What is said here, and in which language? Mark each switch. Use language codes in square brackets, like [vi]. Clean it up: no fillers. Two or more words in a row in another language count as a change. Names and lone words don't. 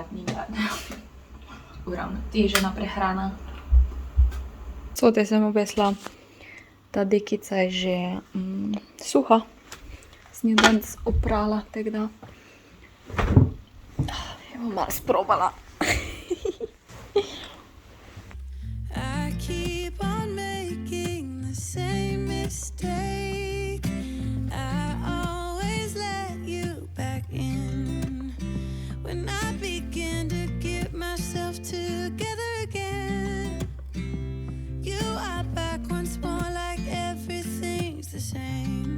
[sl] Uravnotežena prehrana. Cote sem obesla. Ta dekica je že suha. Sem jo danes oprala, tako da jo bom malo sprobala. [en] I keep on making the same mistake. I always let you back in. When I begin to get myself together again, you are back once more like everything's the same.